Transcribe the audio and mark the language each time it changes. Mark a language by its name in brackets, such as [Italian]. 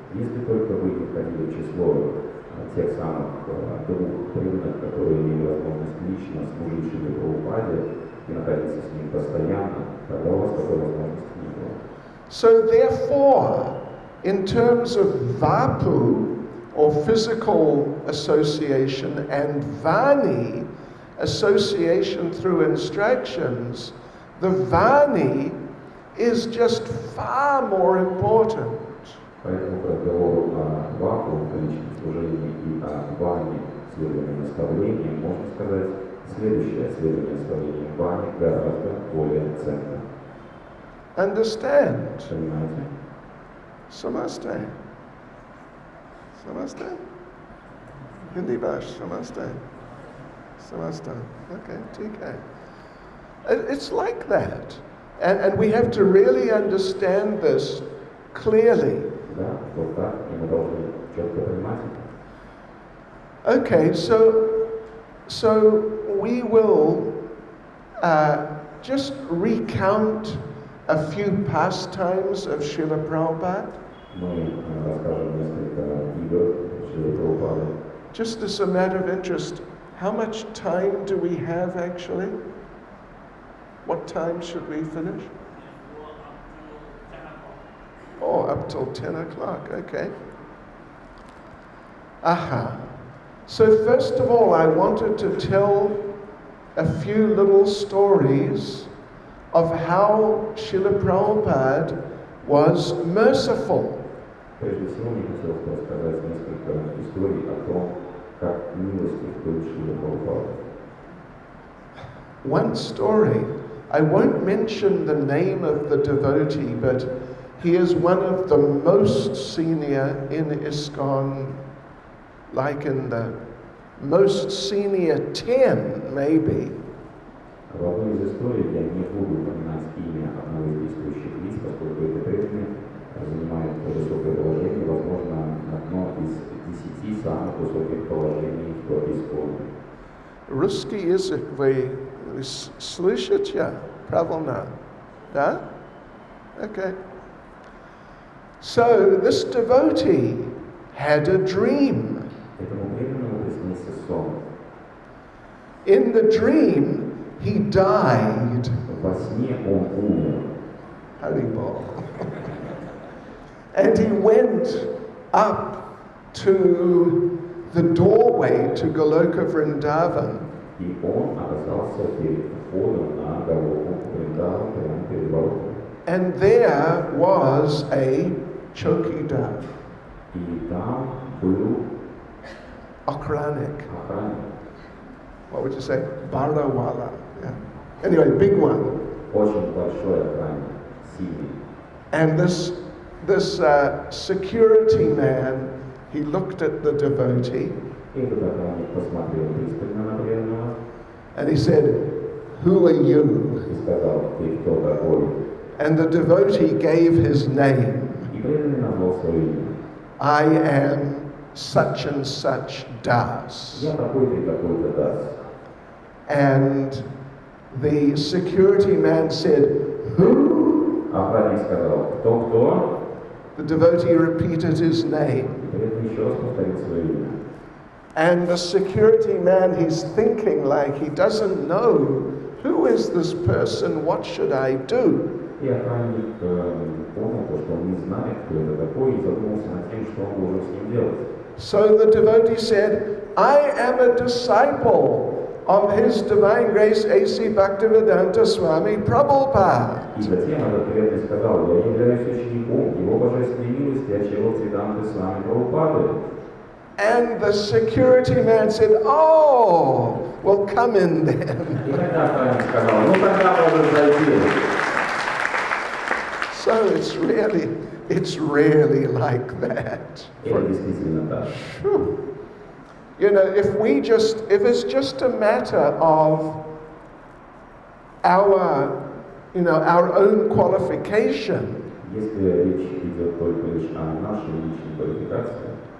[Russian] Если только вы не входили в число тех самых двух преданных, которые имели возможность лично служить Шриле Прабхупаде и находиться с ним постоянно, тогда у вас такой возможности не было. [English] So therefore, in terms of vapu, or physical association, and vani, association through instructions, the vani is just far more important. [Russian] Поэтому к разговору о вакуум, о личном служении и о ване, следовании наставлениям, можно сказать, следующее следование наставлениям ване гораздо более ценно. [English] Understand? [Russian] Понимаете? Samaste. Samaste? Hindi Bhash, Samaste. Samaste. Okay, TK. [English] It's like that. And we have to really understand this clearly. [Russian] Да, вот так, и мы должны четко понимать это. [English] Okay, so we will just recount a few pastimes of Srila Prabhupada. [Russian] Мы расскажем несколько игр Шрилы Прабхупады. [English] Just as a matter of interest, how much time do we have actually? What time should we finish? Oh, up till 10 o'clock, okay. Aha. So first of all, I wanted to tell a few little stories of how Srila Prabhupada was merciful. [Russian] Прежде всего, мне хотелось бы рассказать несколько историй о том, как милостив был Шрила Прабхупада. [English] One story, I won't mention the name of the devotee, but he is one of the most senior in ISKCON, like in the most senior 10 maybe. [Russian] В одной из историй, я не буду упоминать имя одного из действующих лиц, поскольку это преданные, занимает высокое положение, возможно, одно из 10 самых высоких положений в ISKCON. Русский язык вы слышите правильно? Да? [English] Okay. So this devotee had a dream. [Russian] Этому преданному приснился сон. [English] In the dream, he died. [Russian] Во сне он умер. [English] Haribol. And he went up to the doorway to Goloka Vrindavan. [Russian] И он оказался перед входом на Галоку Вриндаван, прямо перед воротами. [English] And there was a chokidar, [Russian] И там был okranik. охранник. [English] What would you say? Barawala. Yeah. Anyway, big one. [Russian] Очень большой охранник, сильный. [English] And this security man, he looked at the devotee [Russian] И этот охранник посмотрел пристально на преданного [English] and he said, "Who are you?" [Russian] и сказал: "Ты кто такой?" [English] And the devotee gave his name. [Russian] И преданный назвал свое имя. [English] I am such and such Das. [Russian] Я такой-то и такой-то дас. [English] And the security man said, "Who?" [Russian] Охранник сказал: "Кто-кто?" [English] The devotee repeated his name. [Russian] И преданный еще раз повторил свое имя. [English] And the security man, he's thinking like he doesn't know, who is this person, what should I do? [Russian] И охранник понял, что он не знает, кто это такой, и задумался над тем, что он должен с ним делать. [English] So the devotee said, I am a disciple of His Divine Grace A.C. Bhaktivedanta Swami Prabhupada. [Russian] И затем этот преданный сказал: "Я являюсь учеником Его Божественной милости Ачила Цветанты Свами Прабхупады." [English] And the security man said, "Oh, well, come in then." [Russian] И тогда охранник сказал: "Ну тогда можешь зайти." [English] So it's really like that. [Russian] Это действительно так. Phew. [English] You know, if it's just a matter of our own qualification, [Russian] Если речь идет только лишь о нашей личной квалификации,